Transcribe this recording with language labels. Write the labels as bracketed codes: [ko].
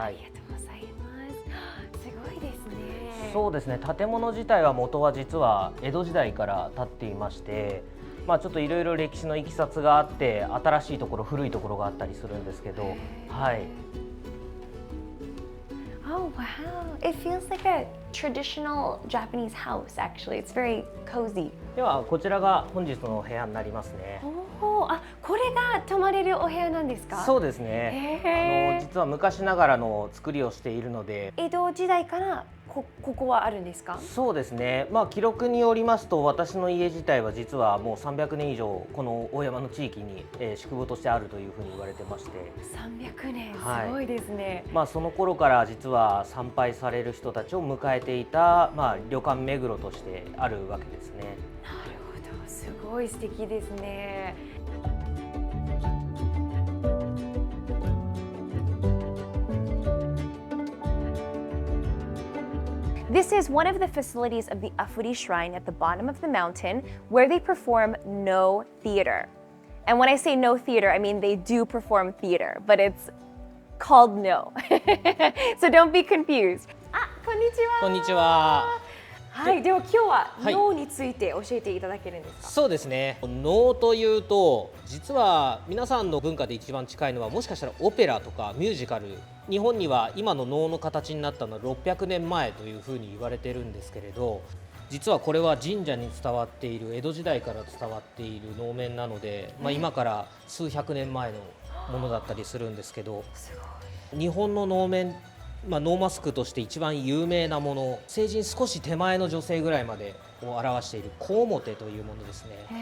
[ja] ありがとうございます。すごいですね。そうですね。建物自体は元は実は江戸時代から建っていまして、ちょっといろいろ歴史のいきさつがあって、新しいところ、古いところがあったりするんですけど、はい。 [en] Oh wow! It feels like a traditional Japanese house. Actually, it's very cozy. [ja] ではこちらが本日のお部屋になりますね。これが泊まれるお部屋なんですか？そうですね。実は昔ながらの作りをしているので。江戸時代からここはあるんですか？そうですね。記録によりますと、私の家自体は実はもう300年以上この大山の地域に、宿坊としてあるというふうに言われてまして。 300年、すごいですね。その頃から実は参拝される人たちを迎えていた、旅館目黒としてあるわけですね。なるほど、すごい素敵ですね。 [en] This is one of the facilities of the Afuri Shrine at the bottom of the mountain where they perform Noh Theater. And when I say Noh Theater, I mean they do perform theater, but it's called Noh. So don't be confused. [ja] こんにちは。こんにちは。はい、では今日は脳について教えていただけるんですか？そうですね。能というと、実は皆さんの文化で一番近いのはもしかしたらオペラとかミュージカル。日本には今の能の形になったのは600年前というふうに言われてるんですけれど、実はこれは神社に伝わっている江戸時代から伝わっている能面なので、今から数百年前のものだったりするんですけど、日本の能面、ノーマスクとして一番有名なもの、成人少し手前の女性ぐらいまでを表している小面というものですね。